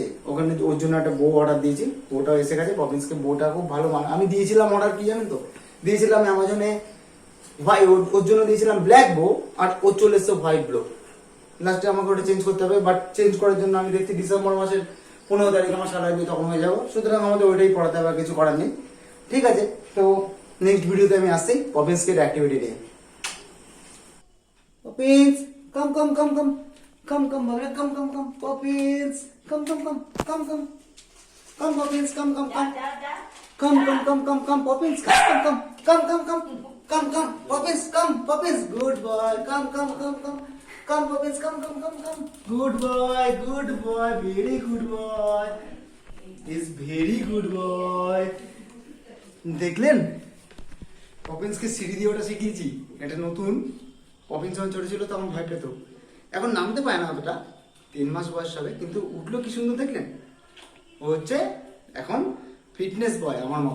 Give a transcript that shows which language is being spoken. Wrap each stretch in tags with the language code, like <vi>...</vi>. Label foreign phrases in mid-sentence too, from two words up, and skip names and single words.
<bn>ওখানে ওর জন্য একটা বউ অর্ডার দিয়েছি, বউটাও এসে গেছে। পপিন্সকে বউটা খুব ভালো আমি দিয়েছিলাম অর্ডার, কি জানেন তো, দিয়েছিলাম অ্যামাজনে ওর জন্য দিয়েছিলাম</bn> <en>black bow,</en> <bn>আর ও চলে এসছে</bn> <en>white blow.</en> <bn>লাস্টে আমাকে ওটা চেঞ্জ করতে হবে, বাট চেঞ্জ করার জন্য আমি দেখছি ডিসেম্বর মাসের 15 তারিখ আমার শালার বিয়ে, তখন হয়ে যাবো। সুতরাং আমাদের ওইটাই পড়াতে হবে, কিছু করার নেই। ঠিক আছে, তো</bn> <en>next video</en> <bn>আমি আসছি পপিন্সকে অ্যাক্টিভিটি নিয়ে।</bn> <en>Poppins, come come come come come come baba, come come come Poppins, come come come come come come Poppins, come come come come come come come come Poppins, come come come come come come come Poppins, come Poppins, good boy, come come come come come Poppins, come come come come, Good boy, very good boy, is very good boy.</en> <bn>দেখলেন, পপিন্সকে সিঁড়ি দিয়ে ওটা শিখিয়েছি, এটা নতুন। পপিন্স যখন ছোট ছিল তখন ভয় পেত, এখন নামতে পায় না অতটা, 3 মাস বয়স হবে, কিন্তু উঠলো কি সুন্দর, দেখলেন। ও হচ্ছে এখন</bn> <en>fitness boy</en> <bn>আমার মতো।</bn>